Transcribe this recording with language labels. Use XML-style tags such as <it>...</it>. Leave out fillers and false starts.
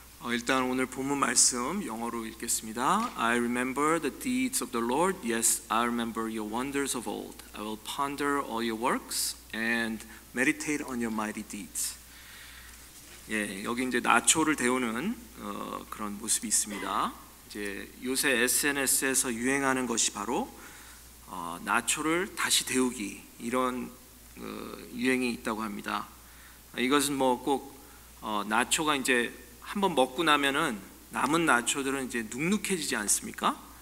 <ko>일단 오늘 본문 말씀 영어로 읽겠습니다.</ko> <en>I remember the deeds of the Lord. Yes, I remember your wonders of old. I will ponder all your works and meditate on your mighty deeds.</en> <ko>예, 여기 이제 나초를 데우는 그런 모습이 있습니다. 이제 요새 SNS에서 유행하는 것이 바로 나초를 다시 데우기, 이런 유행이 있다고 합니다. 이것은 뭐 꼭 나초가 이제 한번 먹고 나면은 남은 나초들은 이제 눅눅해지지 않습니까?</ko>